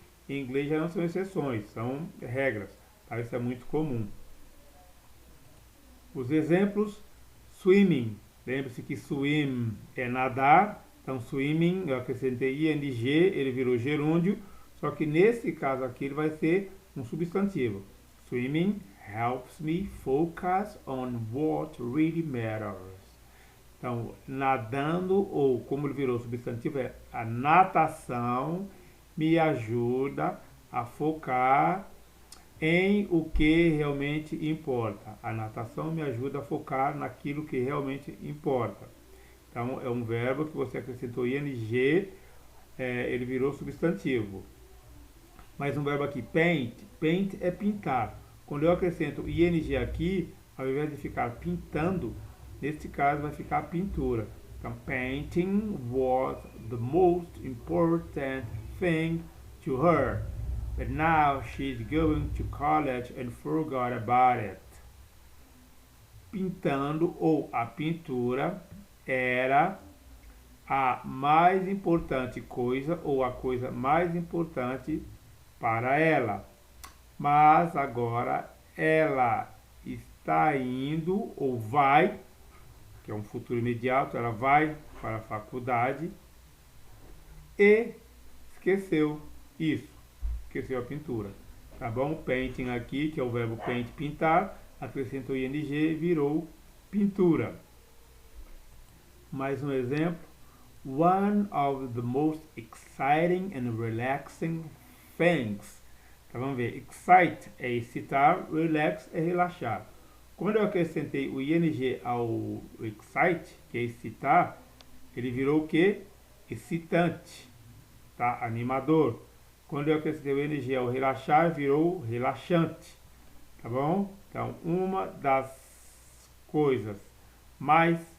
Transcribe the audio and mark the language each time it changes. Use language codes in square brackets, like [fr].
[pt] Em inglês já não são exceções, são regras. Tá? Isso é muito comum. Os exemplos: swimming. Lembre-se que swim é nadar. Então, swimming, eu acrescentei ing, ele virou gerúndio. Só que nesse caso aqui ele vai ser um substantivo. [en] Swimming helps me focus on what really matters. [pt] Então, nadando, ou como ele virou substantivo, é a natação me ajuda a focar em o que realmente importa. A natação me ajuda a focar naquilo que realmente importa. Então, é um verbo que você acrescentou ing, ele virou substantivo. Mais um verbo aqui, paint. Paint é pintar. Quando eu acrescento ing aqui, ao invés de ficar pintando, neste caso vai ficar pintura. [en] Então, painting was the most important thing to her. But now she's going to college and forgot about it. [pt] Pintando ou a pintura era a mais importante coisa ou a coisa mais importante para ela. Mas agora ela está indo ou vai, que é um futuro imediato, ela vai para a faculdade e esqueceu isso, esqueceu a pintura. Tá bom? Painting aqui, que é o verbo paint, pintar, acrescentou ing, virou pintura. Mais um exemplo. [en] One of the most exciting and relaxing things. [pt] Então, vamos ver. Excite é excitar, relax é relaxar. Quando eu acrescentei o ing ao excite, que é excitar, ele virou o quê? Excitante, tá? Animador. Quando eu acrescentei o ing ao relaxar, virou relaxante, tá bom? Então, uma das coisas mais